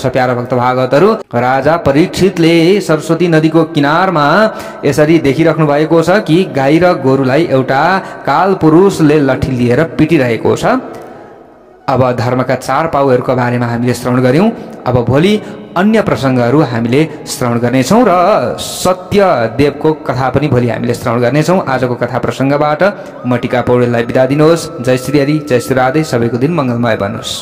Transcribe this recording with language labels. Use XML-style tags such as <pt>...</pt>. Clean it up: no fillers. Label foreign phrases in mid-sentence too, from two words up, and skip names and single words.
<ne>प्यारा भक्त भागवतहरू, राजा परीक्षितले सरस्वती नदीको किनारमा यसरी देखिराख्नु भएको छ कि गाई र गोरुलाई एउटा कालपुरुषले लठी लिएर पिटिरहेको छ। अब धर्मका 4 पाउहरूको बारेमा हामीले श्रवण गऱ्यौँ। अब भोलि अन्य प्रसङ्गहरू हामीले श्रवण गर्नेछौँ र सत्य देवको कथा पनि भोलि हामीले श्रवण गर्नेछौँ। आजको कथा प्रसङ्गबाट म टिका पौडेललाई बिदा दिनुहोस्। जय श्री हरि, जय श्री राधे। सबैको दिन मङ्गलमय बनोस्।</ne>